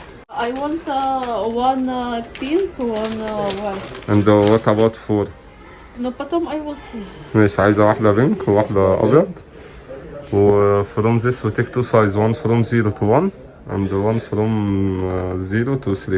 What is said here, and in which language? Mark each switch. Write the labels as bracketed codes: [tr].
[en] I want one pink, one white. and what about 4؟ [ru] Но потом [en] I will see. [ar] مش عايزه واحده بينك وواحده ابيض. [en] و from this we take 2 size, one from 0 to 1 and one from 0 to 3.